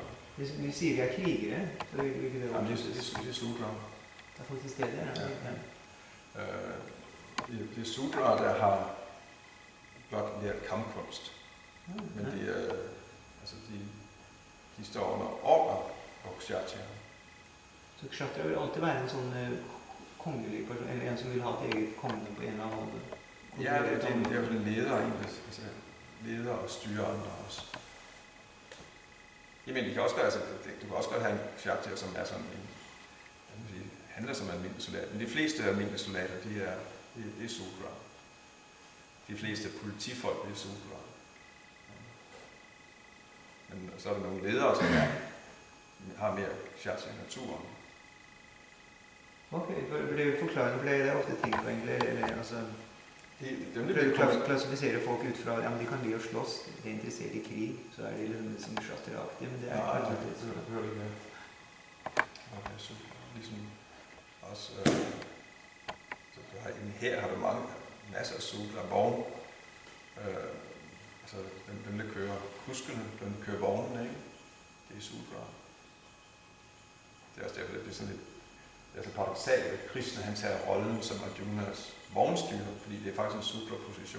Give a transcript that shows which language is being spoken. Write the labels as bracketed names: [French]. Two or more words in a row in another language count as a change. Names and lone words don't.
[Norwegian] Vi sier vi er krigere, så vil ikke det være. Det er solbra. Det er faktisk det der. Ja. [Danish] Det er solbra, der har blot lært kampkunst. Men det er, altså de står under ordre på kshatriya. [Norwegian] Så kshatriya vil alltid være en sånn kongelig person, eller en som vil ha et eget konge på en eller annen måte. Ja, det er vel en leder egentlig, altså leder og styre andre også. [Danish] Jamen, du kan også godt have en kshatriya, som er sådan en, handler som en almindelig soldat. Men de fleste almindelige soldater, det er sudra. De fleste politifolk, det er sudra. Men så er der nogle ledere, som har mere kshatriya i naturen. [Norwegian] Ok, det forklarer, for det er ofte ting på egentlig, eller altså... Prøver å klassifisere folk ut fra, ja, men de kan bli å slåss, de er interessert i krig, så er de liksom kshatriya-aktige, men det er kanskje ikke så... [Danish] Ja, det er det. Så ligesom også... Så her har du masser af sudra, vogn. Altså dem, der kører kuskene, dem, der kører vognene, ikke? Det er sudra. Det er også derfor, det er sådan lidt... Det er så paradoksalt, at Krishna han tager rollen som Arjunas vognstyrer, fordi det er faktisk en sudra-position.